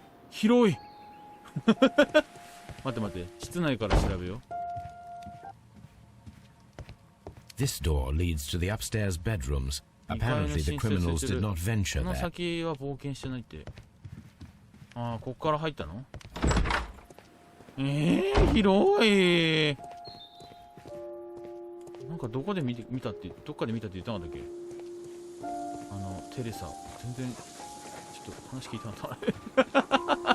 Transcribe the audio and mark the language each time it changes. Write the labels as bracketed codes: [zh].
[ja] 広い待って待って、室内から調べよう。 [en] This door leads to the upstairs bedrooms. Apparently the criminals did not venture [ja] この [en] there. [ja] 先は冒険してないって。ああ、こっから入ったの？広い。なんかどこで見たって、どっかで見たって言ったんだっけ？テレサ、全然ちょっと話聞いてなかった。